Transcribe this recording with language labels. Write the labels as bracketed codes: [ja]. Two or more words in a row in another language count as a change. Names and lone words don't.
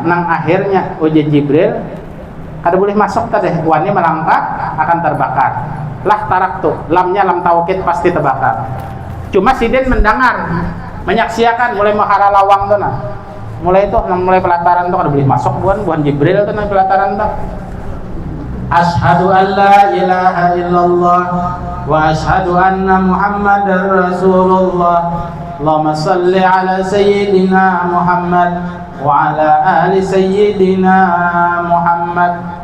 [bjn] Nang akhirnya ujar Jibril, kada boleh masuk tadi, wani melangkah akan terbakar. Lah taraktu, lamnya [ar] لام توكيد [bjn] pasti terbakar. Cuma sidin mendengar, menyaksikan mulai mahara lawang tuh nah. Mulai itu mulai pelataran tuh kada boleh masuk buan Jibril tuh nang pelataran tuh. [ar] أشهد أن لا إله إلا الله وأشهد أن محمدا رسول الله. اللهم صل على سيدنا محمد وعلى آل سيدنا محمد.